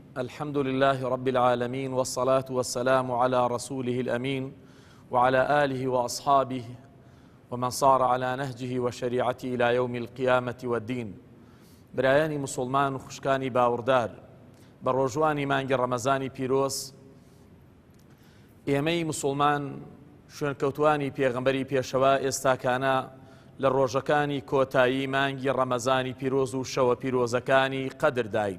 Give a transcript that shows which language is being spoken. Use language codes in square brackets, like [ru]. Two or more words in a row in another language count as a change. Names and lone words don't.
[ar] الحمد لله رب العالمين، والصلاة والسلام على رسوله الأمين وعلى آله وأصحابه ومن صار على نهجه وشريعته إلى يوم القيامة والدين. [ckb] برایانی مسلمان و خوشکانی باوردار، بە ڕۆژوانی مانگی ڕەمەزانی پیرۆز ئێمەی مسلمان شوێنکەوتوانی پێغەمبەری پێشەوە ئێستاکانە لە ڕۆژەکانی کۆتایی مانگی ڕەمەزانی پیرۆز و شەوە پیرۆزەکانی قەدرداین.